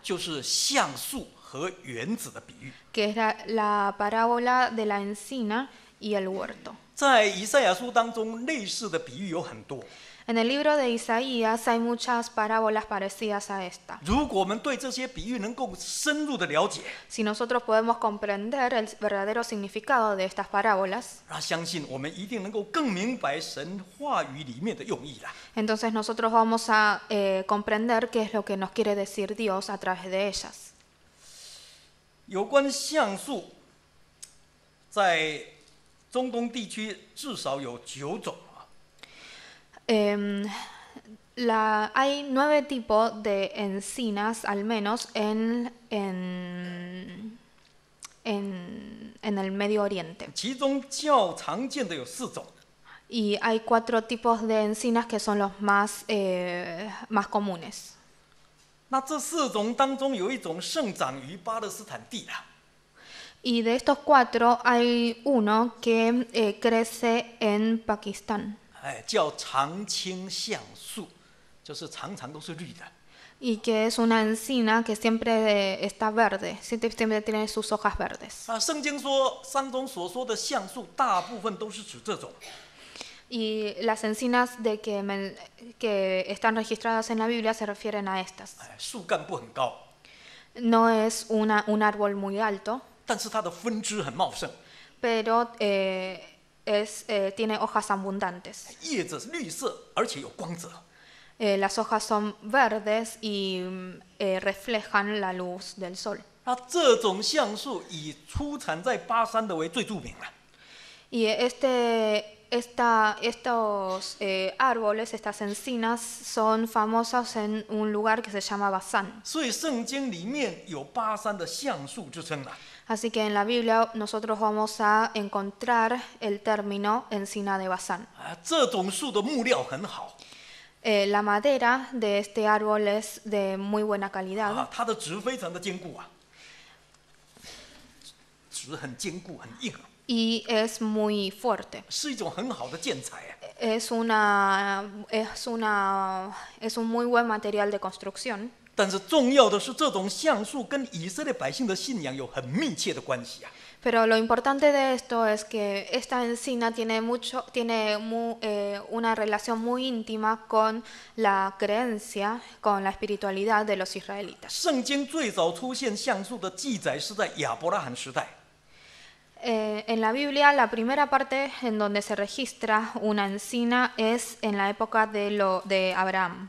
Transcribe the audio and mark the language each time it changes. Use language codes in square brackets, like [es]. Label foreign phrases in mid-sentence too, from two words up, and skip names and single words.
[zh] 就是橡树和园子的比喻。 [es] que es la parábola de la encina y el huerto. [zh] 在以赛亚书当中，类似的比喻有很多。 [es] En el libro de Isaías hay muchas parábolas parecidas a esta. [zh] 如果我们对这些比喻能够深入的了解， [es] Si nosotros podemos comprender el verdadero significado de estas parábolas, [zh] 那相信我们一定能够更明白神话语里面的用意啦。 [es] entonces nosotros vamos a comprender qué es lo que nos quiere decir Dios a través de ellas. [zh] 有关橡树，在中东地区至少有9种。 [es] Hay 9 tipos de encinas, al menos en el Medio Oriente. [zh] 其中较常见的有4种。 [es] Y hay 4 tipos de encinas que son los más comunes. [zh] 那这4种当中有一种盛长于巴勒斯坦地啦。 [es] Y de estos 4 hay uno que crece en Pakistán. [zh] 叫常青橡树，就是常常都是绿的。 [es] Y que es una encina que siempre está verde, siempre tiene sus hojas verdes. [zh] 圣经说3中所说的橡树，大部分都是指这种。 [es] Y las encinas que están registradas en la Biblia se refieren a estas. [zh] 树干不很高， [es] No es un árbol muy alto, [zh] 但是它的分支很茂盛， [es] pero tiene hojas abundantes. [zh] 叶子是绿色，而且有光泽。 [es] Las hojas son verdes y reflejan la luz del sol. [zh] 那这种橡树以出产在巴山的为最著名了。 [es] Y estos árboles, estas encinas, son famosas en un lugar que se llama Basán. [zh] 所以圣经里面有巴山的橡树之称了。 [es] Así que en la Biblia nosotros vamos a encontrar el término encina de Basán. [zh] 这种树的木料很好， [es] La madera de este árbol es de muy buena calidad [zh] 它的植非常的坚固啊，植很坚固很硬， [es] y es muy fuerte. [zh] 是一种很好的建材。 [es] Es un muy buen material de construcción. [zh] 但是重要的是，这种橡树跟以色列百姓的信仰有很密切的关系啊。 [es] Pero lo importante de esto es que esta encina tiene una relación muy íntima con la creencia, con la espiritualidad de los israelitas. [zh] 圣经最早出现橡树的记载是在亚伯拉罕时代。 [es] En la Biblia, la primera parte en donde se registra una encina es en la época de Abraham.